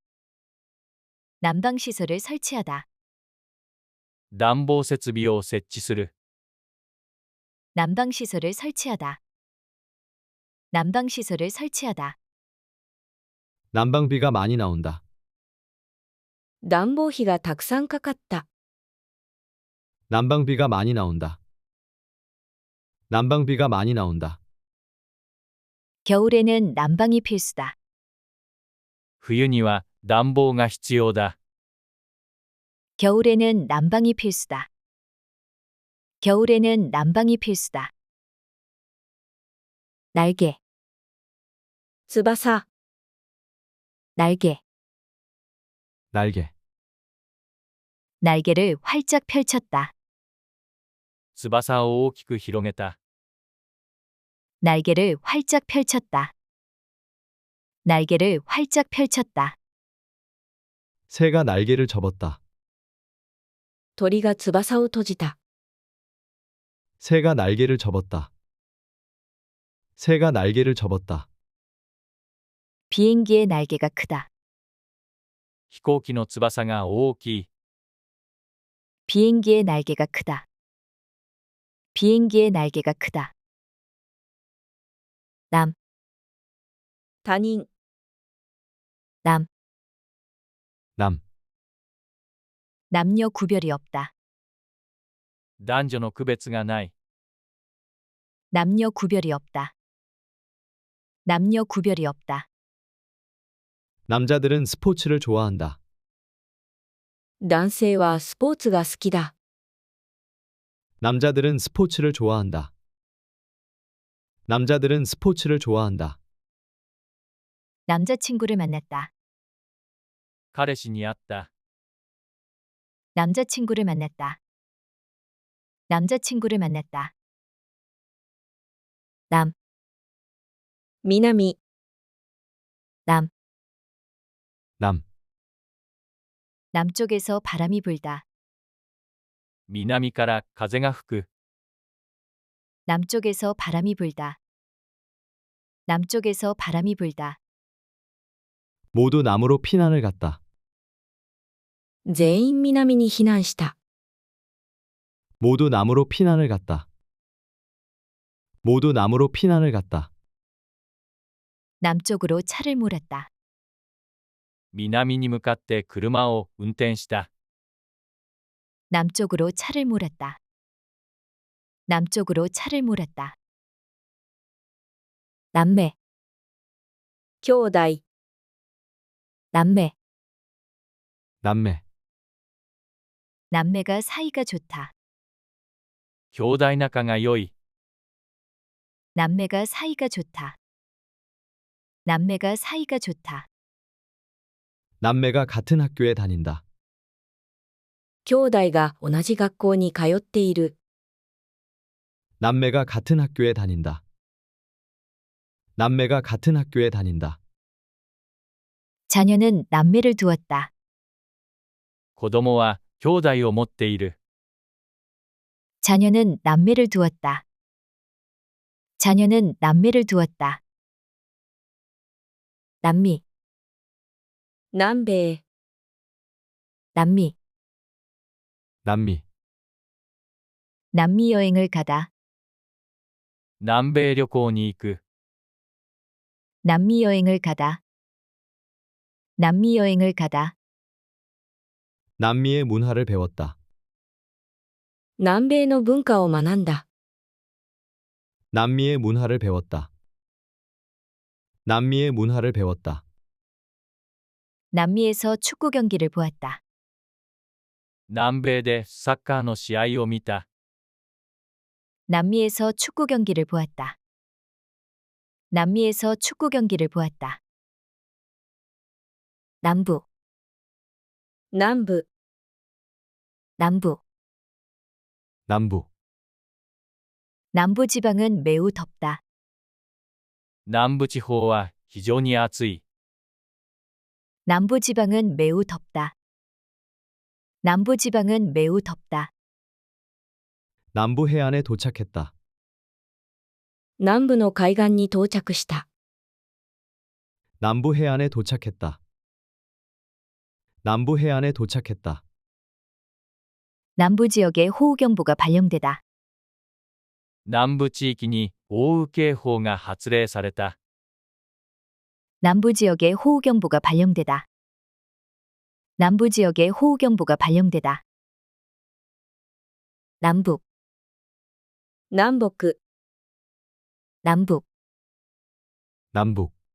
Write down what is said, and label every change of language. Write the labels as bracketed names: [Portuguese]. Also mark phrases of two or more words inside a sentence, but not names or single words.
[Korean] 난방 시설을 설치하다. [Japanese] 暖房設備を設置する。 [Korean] 난방 시설을 설치하다. 난방 시설을 설치하다. 난방비가 많이 나온다. [Japanese] 暖房費がたくさんかかった、 [Korean] 난방비가 많이 나온다. 난방비가 많이 나온다. 겨울에는 난방이 필수다. [Japanese] 冬には暖房が必要だ。 [Korean] 겨울에는 난방이 필수다. 겨울에는 난방이 필수다. 날개, [Japanese] 翼、 [Korean] 날개, 날개. 날개를 활짝 펼쳤다. [Japanese] 翼を大きく広げた。 [Korean] 날개를 활짝 펼쳤다. 날개를 활짝 펼쳤다. 새가 날개를 접었다. [Japanese] 鳥が翼を閉じた、 [Korean] 새가 날개를 접었다. 새가 날개를 접었다. 비행기의 날개가 크다. [Japanese] 飛行機の翼が大きい。 [Korean] 비행기의 날개가 크다. 비행기의 날개가 크다. 남, [Japanese] 他人、 [Korean] 남, 남. 남녀 구별이 없다. [Japanese] 男女の区別がない。 [Korean] 남녀 구별이 없다. 남녀 구별이 없다. 남자들은 스포츠를 좋아한다. [Japanese] 男性はスポーツが好きだ、 [Korean] 남자들은 스포츠를 좋아한다. 남자들은 스포츠를 좋아한다. 남자친구를 만났다. [Japanese] 彼氏に会った。 [Korean] 남자친구를 만났다. 남자친구를 만났다. 남, [Japanese] 南、 [Korean] 남, 남. 남쪽에서 바람이 불다. [Japanese] 南から風が吹く。 [Korean] 남쪽에서 바람이 불다. 남쪽에서 바람이 불다. 모두 남으로 피난을 갔다. [Japanese] 全員南に避難した、 [Korean] 모두 남으로 피난을 갔다. 모두 남으로 피난을 갔다. 남쪽으로 차를 몰았다. [Japanese] 南に向かって車を運転した。 [Korean] 남쪽으로 차를 몰았다. 남쪽으로 차를 몰았다. 남매, [Japanese] 兄弟、 [Korean] 남매, 남매. 남매가 사이가 좋다. [Japanese] 兄弟仲が良い。 [Korean] 남매가 사이가 좋다. 남매가 사이가 좋다. 남매가 같은 학교에 다닌다. [Japanese] 兄弟が同じ学校に通っている、 [Korean] 남매가 같은 학교에 다닌다. 남매가 같은 학교에 다닌다. 자녀는 남매를 두었다. [Japanese] 子供は兄弟を持っている。 [Korean] 자녀는 남매를 두었다. 자녀는 남매를 두었다. 남미, [Japanese] 南米、 [Korean] 남미, 남미. 남미 여행을 가다. [Japanese] 南米旅行に行く。 [Korean] 남미 여행을 가다. 남미 여행을 가다. 남미의 문화를 배웠다. [Japanese] 南米の文化を学んだ。 [Korean] 남미의 문화를 배웠다. 남미의 문화를 배웠다. 남미에서 축구 경기를 보았다. [Japanese] 南米でサッカーの試合を見た。 [Korean] 남미에서 축구 경기를 보았다. 남미에서 축구 경기를 보았다. 남부, [Japanese] 南部、 [Korean] 남부. 남부. 남부 지방은 매우 덥다. [Japanese] 南部地方は非常に暑い。 [Korean] 남부 지방은 매우 덥다. 남부 지방은 매우 덥다. 남부 해안에 도착했다. [Japanese] 南部の海岸に到着した。 [Korean] 남부 해안에 도착했다. 남부 해안에 도착했다. 남부 지역에 호우경보가 발령되다. [Japanese] 南部地域に豪雨警報が発令された。 [Korean] 남부 지역에 호우경보가 발령되다. 남부 지역에 호우경보가 발령되다. 남북, [Japanese] 南北、 [Korean] 남북. 남북.